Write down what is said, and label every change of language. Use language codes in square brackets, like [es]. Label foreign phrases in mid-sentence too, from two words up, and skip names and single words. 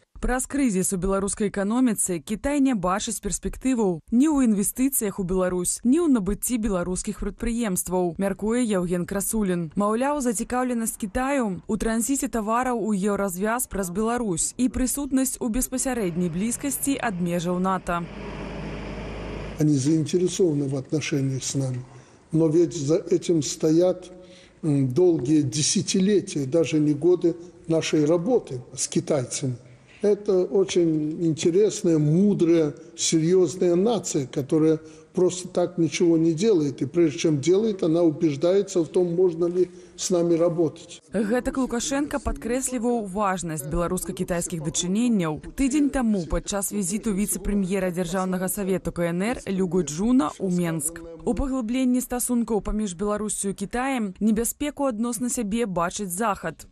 [be] Праз крызіс у беларускай эканоміцы Кітай не бачыць перспектываў ні ў інвестыцыях у Беларусь, ні ў набыцці беларускіх прадпрыемстваў, мяркуе Яўген Красулін. Маўляў, зацікаўленасць Кітаю у транзіце тавараў у еўразвяз праз Беларусь і прысутнасць у беспасярэдняй блізкасці ад межаў НАТО. [ru] Они заинтересованы в отношениях с нами, но ведь за этим стоят долгие десятилетия, даже не годы нашей работы с китайцами. Это очень интересная, мудрая, серьезная нация, которая просто так ничего не делает. И прежде чем делает, она убеждается в том, можно ли с нами работать. [be] Гэтак Лукашенка падкрэсліваў важнасць беларуска-кітайскіх дачыненняў. Тыдзень таму падчас візіту віцэ-прэм'ера Дзяржаўнага савету КНР Лю Гуйджуна ў Менск. У паглыбленні стасункаў паміж Беларуссю і Кітаем небяспеку адносна сябе бачыць Захад.